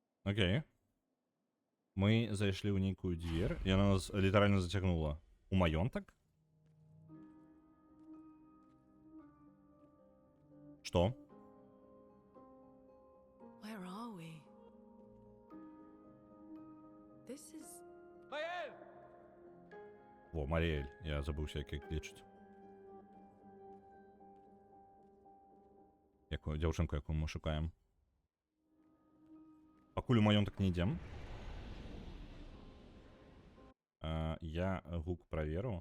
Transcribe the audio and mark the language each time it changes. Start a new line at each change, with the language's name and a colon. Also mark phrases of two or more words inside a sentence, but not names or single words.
Belarusian: Окей. Мы зайшли ў нейкую дверь, і яна нас літаральна зацягнула. У маёнтак? Што?
English: Where are we? This is.
Belarusian: Во, Маріэль. Я забыўся, як іх лічыць. Якую дзяўчынку, якую мы шукаем. Пакуль у маёнтак не ідзем. Я гук праверу.